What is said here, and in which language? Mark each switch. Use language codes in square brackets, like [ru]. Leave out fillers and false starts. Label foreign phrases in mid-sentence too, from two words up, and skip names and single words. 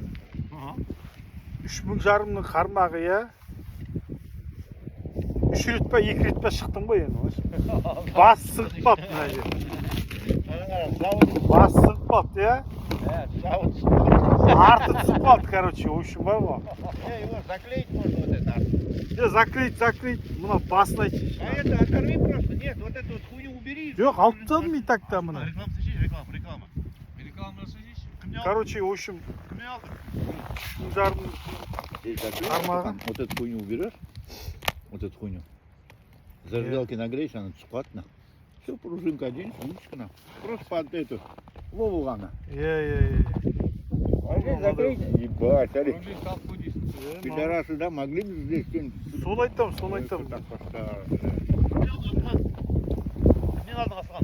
[kk] 3.500-ның қармағы, я? 3 рет па, 2 рет па шықтым ғой енді. Бас сығып қалды мына жер. Бас сығып қалды, я? Арты түсіп қалды, [ru] короче, в общем, [kk] бар ғой. [ru] Его заклеить можно вот это. Закрыть. [kk] Мына басын айтшы. [ru] А это оторви просто. Нет, вот эту вот хуйню убери. [kk] Жоқ, алып тастадым [ru] и так-то [kk] мына. [ru] Реклама сажишь, реклама. Реклама сажишь. Короче, в общем, [kk] Кімне алдың? 3.500 қармағы. [ru] Вот эту хуйню уберешь, вот эту хуйню. Зажигалки нагреешь, она [kk] түсіп қалады [ru] на. Все, пружинка оденешь, удочка на. Просто под эту Вову ғана. [kk] Иә. [ru] Закройте. Ебать, смотри. Вроде как будешь. Пидорасы, да, могли бы здесь что-нибудь... [kk] Сол айтам, сол айтам. [ru] Так поставить. Не надо Асхан.